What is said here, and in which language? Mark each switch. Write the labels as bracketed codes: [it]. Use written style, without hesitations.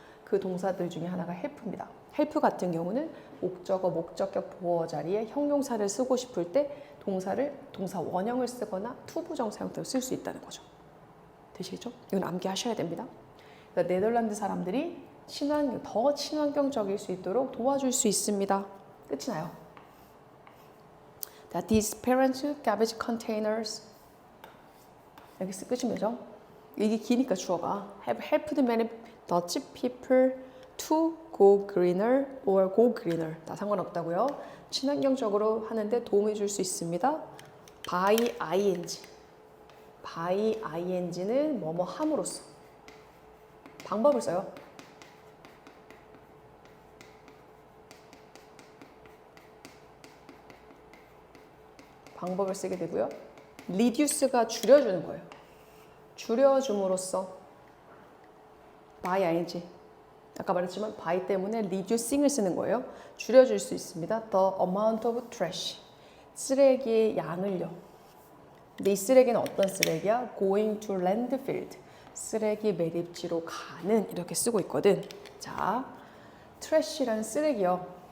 [ko] 그 동사들 중에 하나가 help입니다. help 같은 경우는 목적어, 목적격 보어 자리에 형용사를 쓰고 싶을 때 동사 원형을 쓰거나 to 부정사 형태로 쓸 수 있다는 거죠. 되시겠죠? 이건 암기하셔야 됩니다. 그러니까 네덜란드 사람들이 더 친환경적일 수 있도록 도와줄 수 있습니다. 끝이 나요. [en] That these parent garbage containers, 여기 끝이죠. 이게 기니까 주어가 have helped many Dutch people to go greener or go greener. [ko] 다 상관없다고요. 친환경적으로 하는데 도움이 줄 수 있습니다. [en] by ing. [ko] by ing는 뭐뭐 함으로써. 방법을 써요. 방법을 쓰게 되고요. reduce가 줄여주는 거예요. 줄여줌으로써 by ing. 아까 말했지만 by 때문에 reducing을 쓰는 거예요. 줄여줄 수 있습니다. [en] The amount of trash. [ko] 쓰레기의 양을요. 근데 이 쓰레기는 어떤 쓰레기야? [en] Going to landfill. [ko] 쓰레기 매립지로 가는, 이렇게 쓰고 있거든. 자, trash라는 쓰레기요.